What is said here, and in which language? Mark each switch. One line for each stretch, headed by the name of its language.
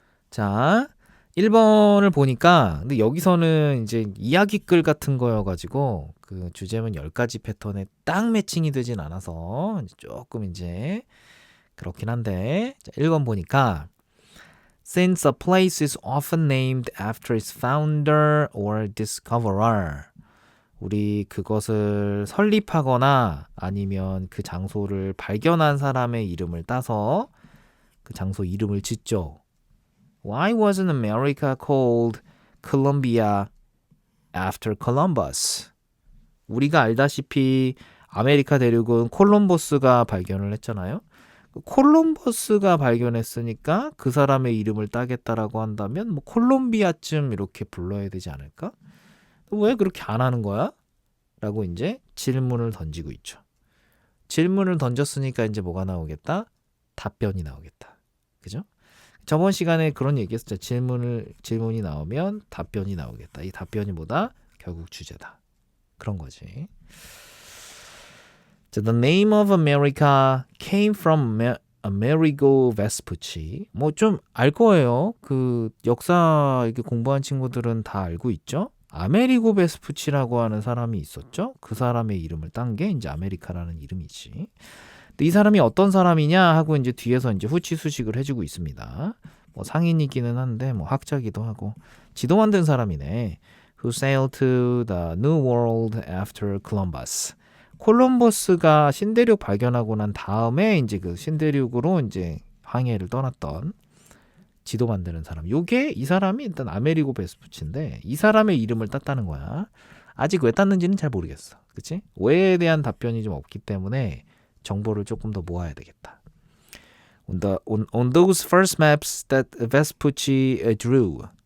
Korean: 자, 1번을 보니까, 근데 여기서는 이제 이야기글 같은 거여가지고, 그 주제문 10가지 패턴에 딱 매칭이 되진 않아서, 조금 이제, 그렇긴 한데, 자, 1번 보니까,
English: Since a place is often named after its founder or discoverer,
Korean: 우리 그것을 설립하거나 아니면 그 장소를 발견한 사람의 이름을 따서 그 장소 이름을 짓죠.
English: Why wasn't America called Columbia after Columbus?
Korean: 우리가 알다시피 아메리카 대륙은 콜럼버스가 발견을 했잖아요. 콜럼버스가 발견했으니까 그 사람의 이름을 따겠다라고 한다면 뭐 콜롬비아쯤 이렇게 불러야 되지 않을까? 왜 그렇게 안 하는 거야? 라고 이제 질문을 던지고 있죠. 질문을 던졌으니까 이제 뭐가 나오겠다? 답변이 나오겠다. 그죠? 저번 시간에 그런 얘기 했었죠. 질문이 나오면 답변이 나오겠다. 이 답변이 뭐다? 결국 주제다. 그런 거지.
English: The name of America came from Amerigo Vespucci.
Korean: 뭐 좀 알 거예요. 그 역사 이렇게 공부한 친구들은 다 알고 있죠. 아메리고 베스푸치라고 하는 사람이 있었죠. 그 사람의 이름을 딴 게 이제 아메리카라는 이름이지. 근데 이 사람이 어떤 사람이냐 하고 이제 뒤에서 이제 후치수식을 해주고 있습니다. 뭐 상인이기는 한데 뭐 학자기도 하고 지도 만든 사람이네.
English: Who sailed to the New World after Columbus.
Korean: 콜럼버스가 신대륙 발견하고 난 다음에 이제 그 신대륙으로 이제 항해를 떠났던 지도 만드는 사람. 요게 이 사람이 일단 아메리고 베스푸치인데 이 사람의 이름을 땄다는 거야. 아직 왜 땄는지는 잘 모르겠어. 그치? 왜에 대한 답변이 좀 없기 때문에 정보를 조금 더 모아야 되겠다.
English: On those first maps that Vespucci drew.